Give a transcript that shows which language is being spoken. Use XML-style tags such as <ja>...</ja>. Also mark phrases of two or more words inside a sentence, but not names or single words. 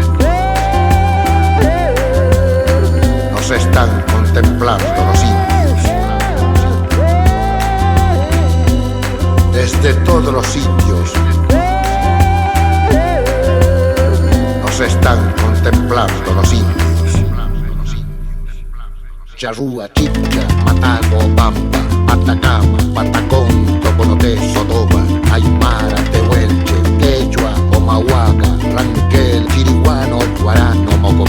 <es>nos están contemplando los indios. Desde todos los sitios nos están contemplando los indios. Charrúa, Chipcha, Matago, Pampa, Atacama, Patacón, Toconoté, Sotoba, Aymara, Tehuelche, Quechua, Omahuaca, Ranquel, Chiriguano, Guarano, Mocoví.</es>